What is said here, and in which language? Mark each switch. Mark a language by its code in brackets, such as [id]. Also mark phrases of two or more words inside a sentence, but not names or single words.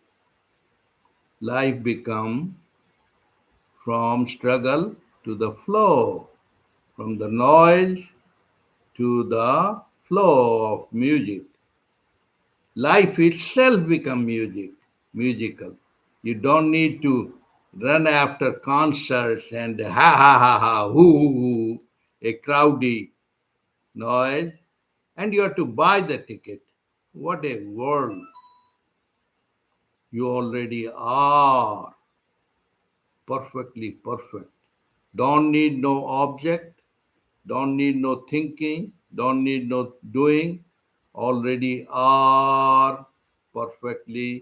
[en] Life becomes from struggle to the flow, from the noise to the flow of music. Life itself becomes musical. You don't need to run after concerts and ha ha ha ha, hoo, a crowdy noise, and you have to buy the ticket. What a world you already are, perfectly perfect. Don't need no object, don't need no thinking, don't need no doing, already are perfectly.